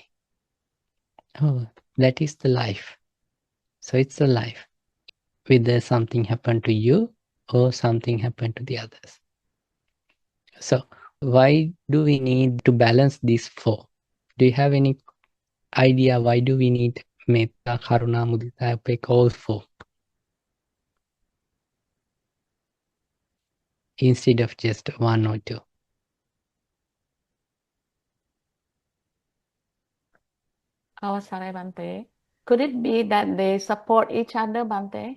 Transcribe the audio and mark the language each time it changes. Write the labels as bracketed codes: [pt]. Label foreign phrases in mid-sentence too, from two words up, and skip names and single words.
[en] Oh, that is the life. So it's the life. Whether something happened to you or something happened to the others. So why do we need to balance these four? Do you have any idea why do we need [pi] metta, karuna, mudita, upekka, [en] all four? Instead of just one or two. Oh, sorry, Bante. Could it be that they support each other, Bante?